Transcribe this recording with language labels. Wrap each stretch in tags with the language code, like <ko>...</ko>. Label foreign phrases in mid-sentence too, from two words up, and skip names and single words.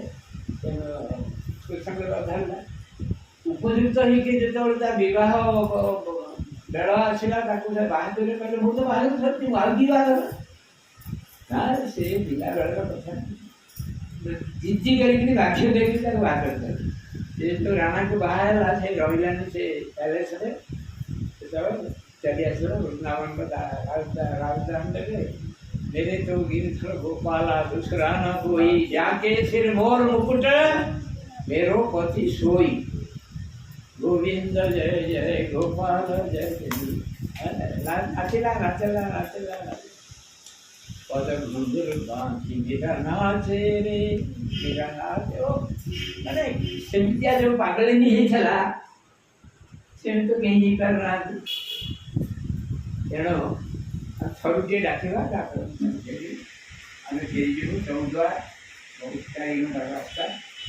<or>କୃଷ୍ଣଙ୍କର ଧରିଲା ଉପଯୁକ୍ତ ହେଇକି ଯେତେବେଳେ ତା ବିବାହ ବେଳ ଆସିଲା, ତାକୁ ସେ ବାହାଦୁରରେ କହିଲେ ମୁଁ ତ ବାହାଦୁର ସରିଛି, ମୁଁ ଆଉ କି ବାହାଘର ନା। ସେ ପିଲାବେଳର କଥା ଜିଦ୍ଦି କରିକି ବାକ୍ୟ ଦେଇକି ତାକୁ ବାହା କରିଦେଲେ। ଯେହେତୁ ରାଣାକୁ ବାହା ହେଲା, ସେ ରହିଲାନି ସେ ପ୍ୟାଲେସରେ। ସେତେବେଳେ ଚାଲି ଆସିଲା ବୃନ୍ଦାବନଙ୍କ ରାଉତ ଦେଲେ</or> <hi>मेरे तो गिरधर गोपाला दूसरा न कोई, जाके सिर मोर मुकुट मेरो पति सोई, गोविंद जय जय गोपाल जय जय। नाचेला नाचेला नाचेला पद घुंघरू बांधी मेरा नाचे रे मेरा नाचे।</hi> <or>ମାନେ ସେମିତିଆ ଯେଉଁ ପାଗଳିନୀ ହେଇଥିଲା ସେମିତି ତ କେହି ହେଇପାରୁନାହାନ୍ତି। ତେଣୁ ଥରୁଟିଏ ଡାକିବା, ଆମେ ଫେରିଯିବୁ ଚୌଦ୍ୱାର, ବହୁତ ରାସ୍ତା।</or>